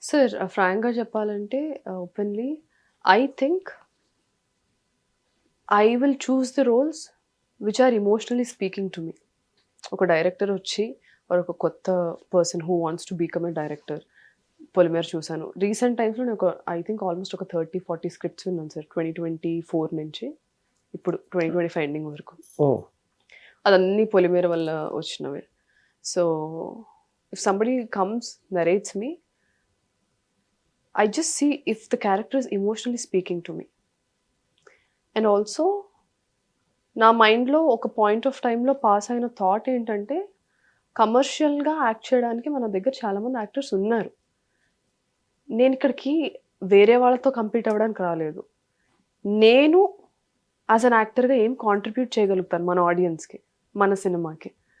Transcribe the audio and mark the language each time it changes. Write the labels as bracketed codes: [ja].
[te] Sir ఫ్రాంక్గా చెప్పాలంటే [en] Openly I think I will choose the roles which are emotionally speaking to me. [te] ఒక director వచ్చి ఒక కొత్త person [en] who wants to become a director, [te] పొలిమేర చూశాను. Recent టైమ్స్లో నేను [en] I think [te] ఆల్మోస్ట్ ఒక 30-40 స్క్రిప్ట్స్ విన్నాను సార్, 2024 నుంచి ఇప్పుడు 2025 ఎండింగ్ వరకు. అదన్నీ పొలిమేర వల్ల వచ్చినవే. [en] So if somebody comes narrates me, I just see if the character is emotionally speaking to me. [te] And also, నా మైండ్లో ఒక పాయింట్ ఆఫ్ టైంలో పాస్ అయిన థాట్ ఏంటంటే, కమర్షియల్గా యాక్ట్ చేయడానికి మన దగ్గర చాలామంది యాక్టర్స్ ఉన్నారు. నేను ఇక్కడికి వేరే వాళ్ళతో కంపీట్ అవ్వడానికి రాలేదు. నేను యాజ్ అన్ యాక్టర్గా ఏం కాంట్రిబ్యూట్ చేయగలుగుతాను మన ఆడియన్స్కి, మన సినిమాకి.